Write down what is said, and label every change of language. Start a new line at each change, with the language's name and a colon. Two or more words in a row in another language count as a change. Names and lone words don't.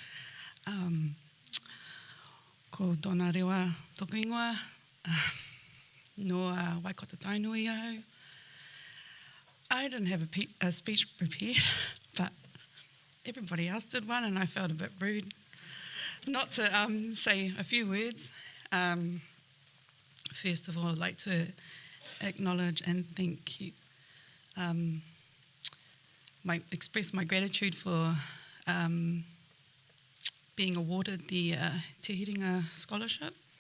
Māori: Ko tōna rewa tōku ingoa, no Waikato Tainui au.
English: I didn't have a speech prepared, but everybody else did one, and I felt a bit rude not to say a few words. First of all, I'd like to acknowledge and thank you, express my gratitude for being awarded the Te Hiringa Scholarship.